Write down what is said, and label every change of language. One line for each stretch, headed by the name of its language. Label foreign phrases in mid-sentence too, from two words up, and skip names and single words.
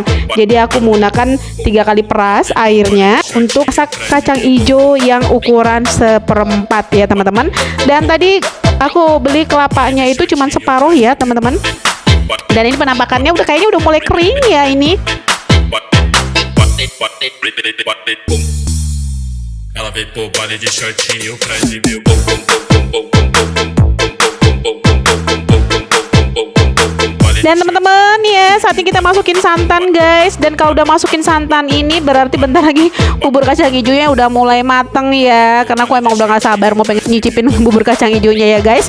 Indonesian: Jadi aku menggunakan 3 kali peras airnya untuk masak kacang hijau yang ukuran seperempat ya teman-teman. Dan tadi aku beli kelapanya itu cuman separuh ya teman-teman. Dan ini penampakannya udah kayaknya udah mulai kering ya ini.
Portuguese: Ela veio pro baile de shortinho pra exibir o bum bum bum bum bum bum bum bum
Indonesian: Dan teman-teman ya, saatnya kita masukin santan guys. Dan kalau udah masukin santan ini berarti bentar lagi bubur kacang hijaunya udah mulai mateng ya. Karena aku emang udah gak sabar mau pengen nyicipin bubur kacang hijaunya ya guys.